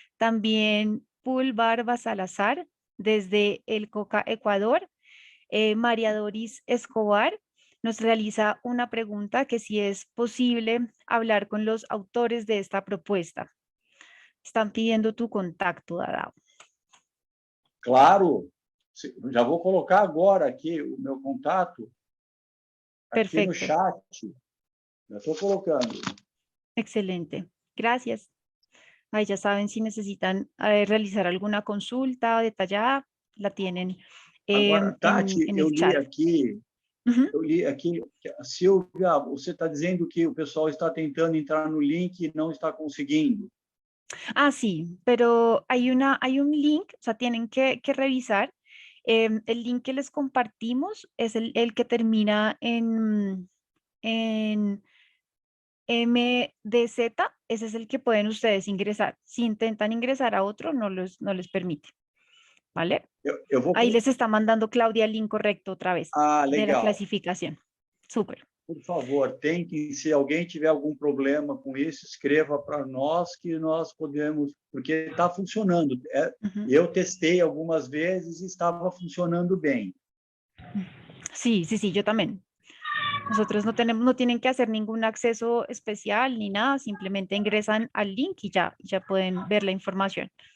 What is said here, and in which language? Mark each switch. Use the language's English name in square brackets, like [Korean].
[Spanish] También Pul Barba Salazar, desde El Coca, Ecuador. María Doris Escobar nos realiza una pregunta, que si es posible hablar con los autores de esta propuesta. Están pidiendo tu contacto, Dadao. [Portuguese] Claro, já vou colocar agora aqui o meu contato, aqui no chat. Já estou colocando. [Spanish] Excelente, gracias. Ahí ya saben, si necesitan realizar alguna consulta detallada, la tienen [Portuguese] Agora, Tati, [Spanish] en el chat. [Portuguese] Eu li aqui, Silvia, você está dizendo que o pessoal está tentando entrar no link e não está conseguindo. [Spanish] Ah, sí, pero hay un link, o sea, tienen que revisar. El link que les compartimos es el que termina en MDZ, ese es el que pueden ustedes ingresar. Si intentan ingresar a otro, no les permite, ¿vale? Ahí les está mandando Claudia el link correcto otra vez de la clasificación. Súper. [Portuguese] Por favor, tentem, se alguém tiver algum problema com isso, escreva para nós que nós podemos, porque está funcionando. Eu testei algumas vezes e estava funcionando bem. [Spanish] Sí, yo también. Nosotros no tienen que hacer ningún acceso especial ni nada, simplemente ingresan al link y ya pueden ver la información.